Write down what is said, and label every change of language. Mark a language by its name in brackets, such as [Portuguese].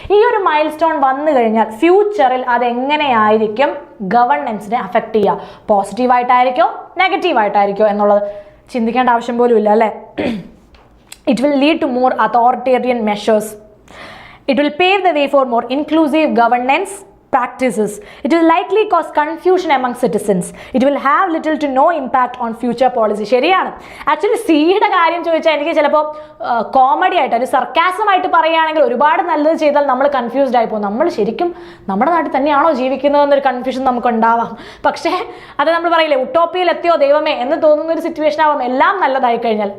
[Malayalam] ഈ ഒരു mile stone വന്നു കഴിഞ്ഞാൽ ഫ്യൂച്ചറിൽ അത് എങ്ങനെയായിരിക്കും ഗവർണൻസിനെ അഫക്ട് ചെയ്യുക? പോസിറ്റീവായിട്ടായിരിക്കോ നെഗറ്റീവായിട്ടായിരിക്കോ എന്നുള്ളത് ചിന്തിക്കേണ്ട ആവശ്യം പോലും ഇല്ല അല്ലേ. [English] It will lead to more authoritarian measures. It will pave the way for more inclusive governance practices. It will likely cause confusion among citizens. It will have little to no impact on future policy. [Malayalam] ശരിയാണ്. Actually സിയുടെ കാര്യം ചോദിച്ചാൽ എനിക്ക് ചിലപ്പോൾ comedy ആയിട്ട്, ഒരു sarcasm ആയിട്ട് പറയുകയാണെങ്കിൽ ഒരുപാട് നല്ലത് ചെയ്താൽ നമ്മൾ കൺഫ്യൂസ്ഡ് ആയി പോകും. നമ്മൾ ശരിക്കും നമ്മുടെ നാട്ടിൽ തന്നെയാണോ ജീവിക്കുന്നതെന്നൊരു കൺഫ്യൂഷൻ നമുക്ക് ഉണ്ടാവാം. പക്ഷേ അത് നമ്മൾ പറയില്ലേ, ഉട്ടോപ്പിയിൽ എത്തിയോ ദൈവമേ എന്ന് തോന്നുന്ന ഒരു സിറ്റുവേഷൻ ആവാം എല്ലാം നല്ലതായി കഴിഞ്ഞാൽ.